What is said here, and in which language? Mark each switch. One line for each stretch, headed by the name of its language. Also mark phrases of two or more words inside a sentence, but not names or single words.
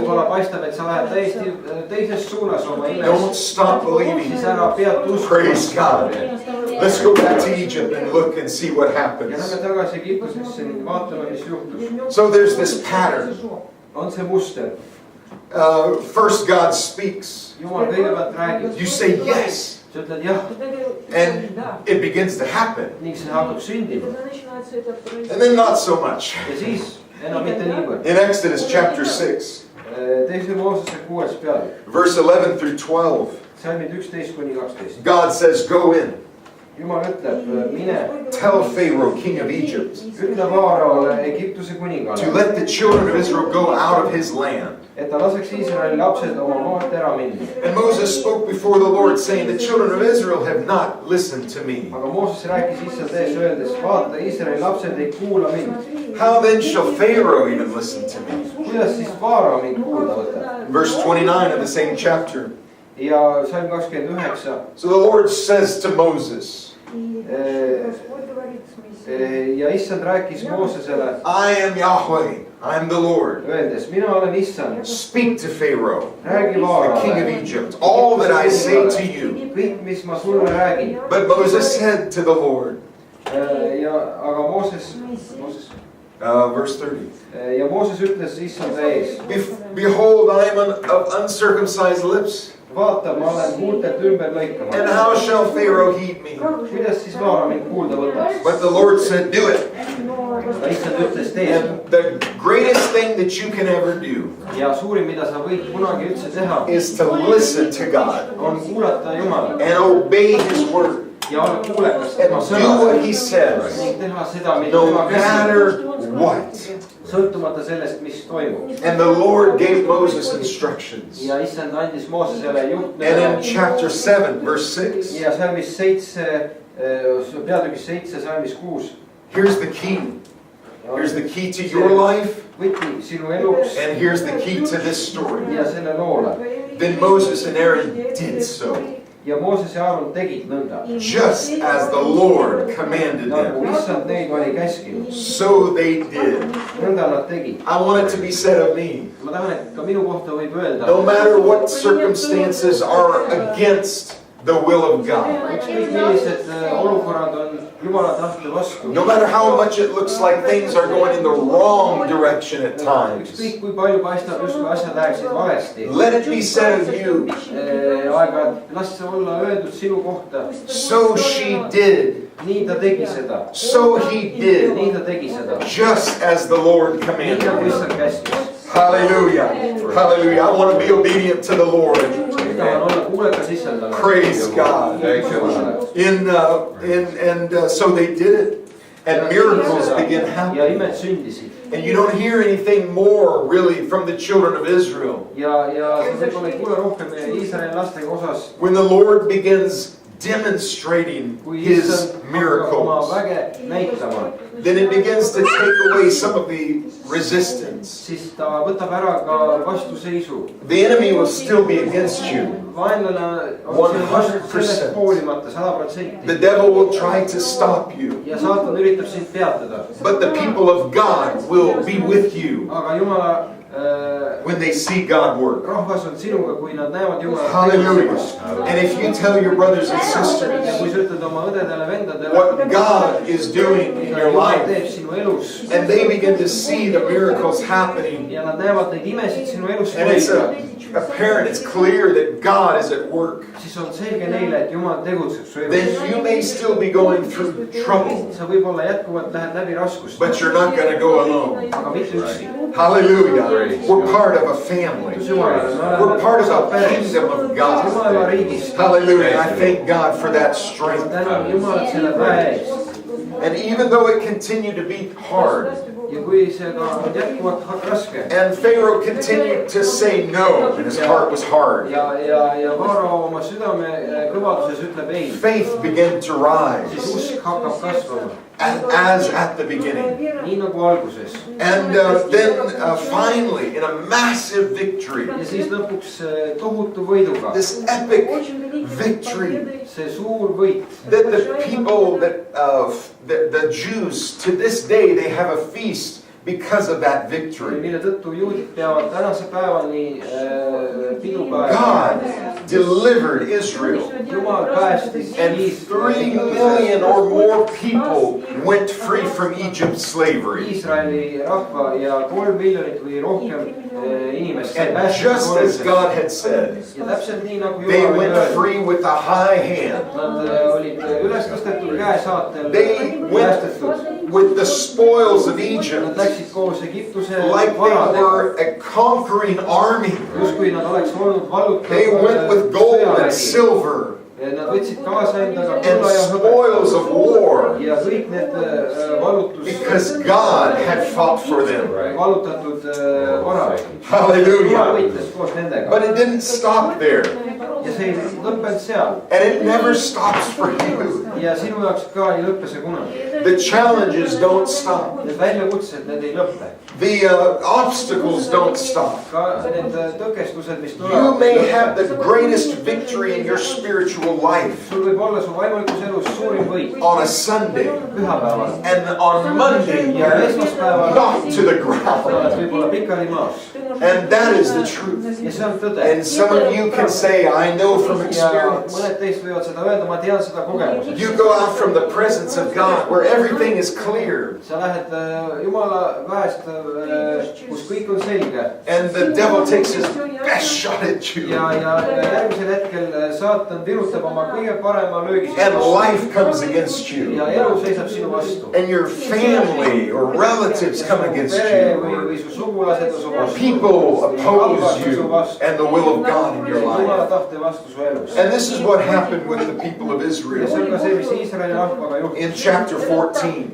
Estonian: võib-olla paistab, et sa lähed täiesti teises suunas oma
English: don't
Estonian: imes,
English: stop believing.
Estonian: siis ära pead
English: Praise
Estonian: uskuma.
English: God. Let's go back to Egypt and look and see what
Estonian: Ja
English: happens.
Estonian: lähme tagasi Egiptusesse ning vaatame, mis juhtus.
English: So there's this pattern.
Estonian: On see muster.
English: First God speaks.
Estonian: Jumal kõigepealt räägib.
English: You say yes.
Estonian: Sa ütled jah
English: And it begins to happen.
Estonian: ning see hakkab sündima.
English: And then not so much.
Estonian: Ja siis enam mitte niivõrd.
English: In Exodus chapter 6,
Estonian: Teise Moosese 6. peatükk.
English: verse 11 through 12,
Estonian: Salmid 11 kuni 12.
English: God says, go in.
Estonian: Jumal ütleb, mine,
English: Tell Pharaoh, king of Egypt,
Estonian: ütle Vaaraole, Egiptuse
English: to
Estonian: kuningale,
English: let the children of Israel go out of his land.
Estonian: et ta laseks Iisraeli lapsed oma maalt ära minna.
English: And Moses spoke before the Lord, saying, the children of Israel have not listened to me.
Estonian: Aga Mooses rääkis issand ees öeldes, vaata, Iisraeli lapsed ei kuula mind.
English: How then shall Pharaoh even listen to me?
Estonian: Kuidas siis Vaara mind kuulda võtab?
English: Verse 29 of the same chapter.
Estonian: ja salm 29.
English: So the Lord says to Moses,
Estonian: Ja issand rääkis Moosesele,
English: I am Yahweh, I am the Lord.
Estonian: öeldes, mina olen issand,
English: Speak to Pharaoh,
Estonian: räägi
English: the king of
Estonian: Vaarale
English: Egypt, all that I say to you.
Estonian: kõik, mis ma sulle räägin.
English: But Moses said to the Lord,
Estonian: Aga Mooses,
English: verse 30,
Estonian: ja Mooses ütles issanda ees,
English: Behold, I am of uncircumcised lips,
Estonian: vaata, ma olen huultelt ümber
English: and
Estonian: lõikama.
English: how shall Pharaoh heed me?
Estonian: Kuidas siis Vaara mind kuulda võtaks?
English: But the Lord said, do it.
Estonian: Aga issand ütles, tee.
English: And the greatest thing that you can ever do
Estonian: Ja suurim, mida sa võid kunagi üldse teha,
English: is to listen to God
Estonian: on kuulata Jumalat
English: and obey His word
Estonian: ja olla kuulekas
English: and
Estonian: tema
English: do what
Estonian: sõnale
English: He says,
Estonian: ning teha seda, mida
English: no
Estonian: tema käsib,
English: matter what.
Estonian: sõltumata sellest, mis toimub.
English: And the Lord gave Moses instructions.
Estonian: Ja issand andis Moosesele
English: And in
Estonian: juhtnööre
English: chapter 7, verse 6,
Estonian: ja salmis 7, peatükis 7, salmis 6.
English: here's the key. Here's the key to your life,
Estonian: Võti sinu eluks
English: and here's the key to this story.
Estonian: ja selle loole.
English: Then Moses and Aaron did so,
Estonian: Ja Mooses ja Aaron tegid nõnda,
English: just as the Lord commanded
Estonian: nagu
English: them.
Estonian: issand neid oli käskinud.
English: So they did.
Estonian: Nõnda nad tegid.
English: I want it to be said of me,
Estonian: Ma tahan, et ka minu kohta võib öelda,
English: no matter what circumstances are against the will of God,
Estonian: ükskõik millised olukorrad on Jumala tahte vastu,
English: no matter how much it looks like things are going in the wrong direction at times,
Estonian: ükskõik kui palju paistab justkui asjad läheksid valesti,
English: let it be said of you,
Estonian: aeg-ajalt las see olla öeldud sinu kohta,
English: so she did,
Estonian: nii ta tegi seda,
English: so he did,
Estonian: nii ta tegi seda,
English: just as the Lord
Estonian: nii
English: commanded
Estonian: nagu
English: him.
Estonian: issand käskis.
English: Hallelujah. Hallelujah. I want to be obedient to the Lord.
Estonian: tahan olla kuulekas issandale.
English: Praise God. So they did it. And miracles began
Estonian: ja
English: happening.
Estonian: imed sündisid.
English: And you don't hear anything more really from the children of Israel.
Estonian: ja võib-olla ei kuule rohkem Iisraeli lastega osas,
English: When the Lord begins demonstrating
Estonian: kui
English: His
Estonian: issand hakkab oma
English: miracles,
Estonian: väge näitama,
English: then it begins to take away some of the resistance.
Estonian: siis ta võtab ära ka vastuseisu.
English: The enemy will still be against you.
Estonian: Vaenlane on sinu vastu sellest 100%. hoolimata 100%.
English: The devil will try to stop you.
Estonian: ja saatan üritab sind peatada,
English: But the people of God will be with you
Estonian: aga Jumala
English: when they see God work.
Estonian: rahvas on sinuga, kui nad näevad Jumalat
English: Hallelujah.
Estonian: tegutsemas.
English: And if you tell your brothers and
Estonian: ja
English: sisters
Estonian: kui sa ütled oma õdedele-vendadele,
English: what God is doing in
Estonian: mida
English: your
Estonian: Jumal
English: life,
Estonian: teeb sinu elus
English: and they begin to see the miracles happening,
Estonian: ja nad näevad neid imesid sinu elus
English: and it's
Estonian: toimuda,
English: apparent, it's clear that God is at work,
Estonian: siis on selge neile, et Jumal tegutseb su elus.
English: then you may still be going through trouble,
Estonian: sa võib-olla jätkuvalt lähed läbi raskust,
English: but you're not going to go alone.
Estonian: aga mitte üksi.
English: Hallelujah. We're part of a family. We're part of a kingdom of God.
Estonian: Jumala riigist.
English: Hallelujah. I thank God for that strength.
Estonian: tänan Jumalat selle päe eest.
English: And even though it continued to be hard,
Estonian: ja kui see ka on jätkuvalt raske
English: and Pharaoh continued to say no, and his heart was hard,
Estonian: ja Vaaro oma südame kõvaduses ütleb ei,
English: faith began to
Estonian: siis
English: rise
Estonian: usk hakkab kasvama,
English: as at the beginning.
Estonian: nii nagu alguses.
English: And then finally, in a massive victory,
Estonian: ja siis lõpuks tohutu võiduga,
English: this epic victory,
Estonian: see suur võit,
English: that the people, that the Jews, to this day, they have a feast because of that victory.
Estonian: mille tõttu juudid peavad tänase päevani pidupäeva.
English: God delivered Israel,
Estonian: Jumal päästis
English: and 3 million or more people went free from Egypt's slavery.
Estonian: Iisraeli rahva ja 3 miljonit või rohkem inimest sai
English: And
Estonian: päästud
English: just as
Estonian: koormisest.
English: God had said,
Estonian: ja täpselt nii nagu
English: they
Estonian: Jumal oli
English: went
Estonian: öelnud,
English: free with a high hand.
Estonian: nad olid üles tõstetud käesaatel
English: They went
Estonian: päästetud.
English: with the spoils of
Estonian: Nad
English: Egypt
Estonian: läksid koos Egiptuse
English: like they
Estonian: varadega,
English: were a conquering army.
Estonian: justkui nad oleks olnud
English: They went with gold and
Estonian: sõjavägi.
English: silver
Estonian: Nad võtsid kaasa endaga
English: and
Estonian: kulla ja hõbe
English: spoils of war
Estonian: ja kõik need
English: because God had fought for them.
Estonian: valutatud varad. Jumal
English: Hallelujah.
Estonian: võitles koos nendega.
English: But it didn't stop there.
Estonian: ja see ei lõppenud seal.
English: And it never stops for you.
Estonian: ja sinu jaoks ka ei lõppe see kunagi.
English: The challenges don't stop.
Estonian: Need väljakutsed, need ei lõppe.
English: The obstacles don't stop.
Estonian: ka need tõkestused, mis
English: You
Estonian: tulevad.
English: may have the greatest victory in your spiritual life
Estonian: sul võib olla su vaimulikus elus suurim võit
English: on a Sunday
Estonian: pühapäeval
English: and on Monday
Estonian: ja esmaspäeval
English: knocked to the
Estonian: oled
English: ground.
Estonian: võib-olla pikali maas.
English: And that is the truth.
Estonian: ja see on tõde.
English: And some of you can say, I know from
Estonian: ja
English: experience.
Estonian: mõned teist võivad seda öelda, ma tean seda kogemusest.
English: You go out from the presence of God where everything is clear.
Estonian: sa lähed Jumala väest, kus kõik on selge.
English: And the devil takes his best shot at you.
Estonian: ja järgmisel hetkel saatan virutab oma kõige parema löögi
English: And
Estonian: sinu vastu.
English: life comes against you.
Estonian: ja elu seisab sinu vastu.
English: And your family or relatives come against
Estonian: pere
English: you.
Estonian: või su sugulased on su vastu.
English: People oppose you and the will of God in your life.
Estonian: Jumala tahte vastu su elus.
English: And this is what happened with the people of
Estonian: ja see
English: Israel.
Estonian: on ka see, mis Iisraeli rahvaga juhtus.
English: In chapter 14,